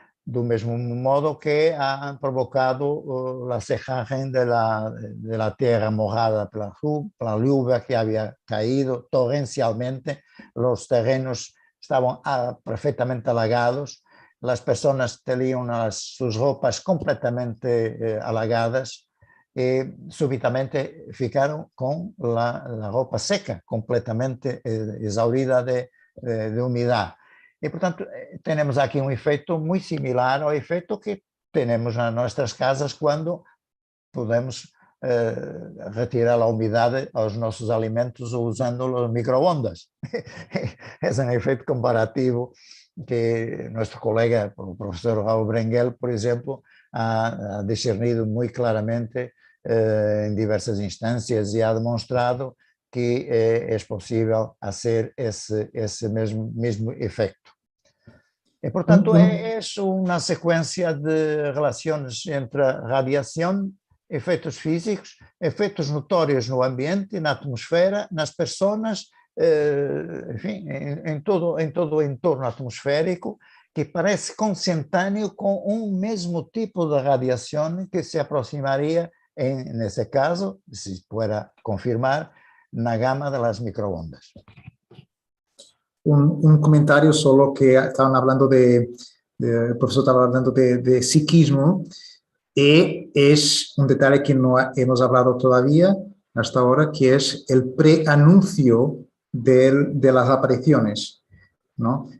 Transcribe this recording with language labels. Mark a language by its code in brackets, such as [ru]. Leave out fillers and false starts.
[es] Do mesmo modo que han provocado la secagem de la tierra mojada por la lluvia que había caído torrencialmente, los terrenos estaban perfectamente alagados, las personas tenían sus ropas completamente alagadas y súbitamente ficaron con la ropa seca, completamente exhaurida de humedad. [pt] E, portanto, temos aqui um efeito muito similar ao efeito que temos nas nossas casas quando podemos retirar a umidade aos nossos alimentos usando os microondas. É um efeito comparativo que nosso colega, o professor Raul Brengel, por exemplo, ha discernido muito claramente em diversas instâncias e ha demonstrado que é possível fazer esse mesmo efeito. E, portanto, é uma sequência de relações entre radiação, efeitos físicos, efeitos notórios no ambiente, na atmosfera, nas pessoas, enfim, em todo o entorno atmosférico, que parece consentâneo com um mesmo tipo de radiação que se aproximaria, nesse caso, se puder confirmar, na gama das microondas. [es] Un comentario solo que estaban hablando el profesor estaba hablando de psiquismo, y es un detalle que no hemos hablado todavía hasta ahora, que es el preanuncio de las apariciones, ¿no?